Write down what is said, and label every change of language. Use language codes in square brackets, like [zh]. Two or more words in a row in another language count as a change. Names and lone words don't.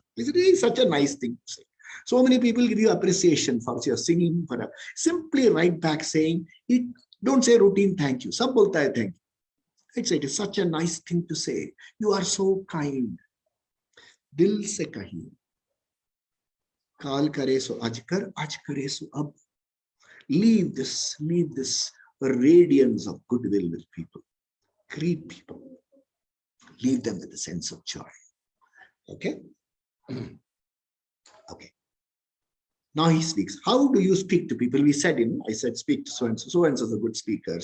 [en] It's such a nice thing to say. So many people give you appreciation for your singing. Simply write back saying, don't say routine thank you. [hi] सब बोलता है [en] thank you. It is such a nice thing to say. You are so kind. [hi] दिल से कहिये। कल करे सो आज करे सो अब. [en] Leave this radiance of goodwill with people. Greet people. Leave them with a sense of joy. Okay? Okay. Now he speaks. How do you speak to people? We said, I said, speak to so-and-so. So-and-so is a good speaker.